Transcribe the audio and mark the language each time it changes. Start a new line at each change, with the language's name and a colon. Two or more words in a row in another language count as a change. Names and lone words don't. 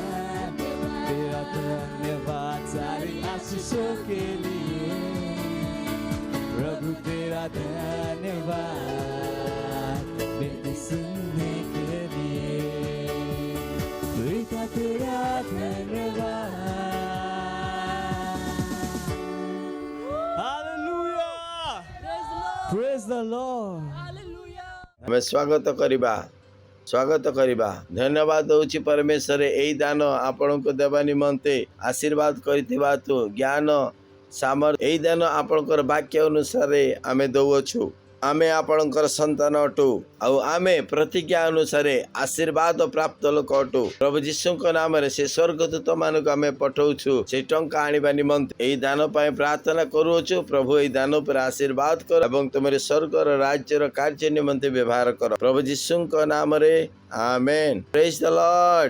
Hindi: धन्यवाद सारी आशीषों के लिए प्रभु तेरा धन्यवाद विनती सुनने के लिए पिता तेरा धन्यवाद हालेलुया
English: praise the Lord
Odia: ଆମେ ସ୍ୱାଗତ କରିବା ଧନ୍ୟବାଦ ଦଉଛି ପରମେଶ୍ୱର ଏଇ ଦାନ ଆପଣଙ୍କୁ ଦେବା ନିମନ୍ତେ ଆଶୀର୍ବାଦ କରିଥିବା ତୁ ଜ୍ଞାନ ସାମର୍ଥ୍ୟ ଏଇ ଦାନ ଆପଣଙ୍କର ବାକ୍ୟ ଅନୁସାରେ ଆମେ ଦଉଅଛୁ ଆମେ ଆପଣଙ୍କର ସନ୍ତାନ ଅଟୁ ଆଉ ଆମେ ପ୍ରତିଜ୍ଞା ଅନୁସାରେ ଆଶୀର୍ବାଦ ପ୍ରାପ୍ତ ଲୋକ ଅଟୁ ପ୍ରଭୁ ଯୀଶୁଙ୍କ ନାମରେ ସେ ସ୍ୱର୍ଗଦୂତ ମାନଙ୍କୁ ଆମେ ପଠଉଛୁ ସେଇ ଟଙ୍କା ଆଣିବା ନିମନ୍ତେ ଏଇ ଦାନ ପାଇଁ ପ୍ରାର୍ଥନା କରୁଅଛୁ ପ୍ରଭୁ ଏଇ ଦାନ ଉପରେ ଆଶୀର୍ବାଦ କର ଏବଂ ତୁମର ସ୍ୱର୍ଗର ରାଜ୍ୟର କାର୍ଯ୍ୟ ନିମନ୍ତେ ବ୍ୟବହାର କର ପ୍ରଭୁ ଯୀଶୁଙ୍କ ନାମରେ ଆମେନ୍
English: praise the Lord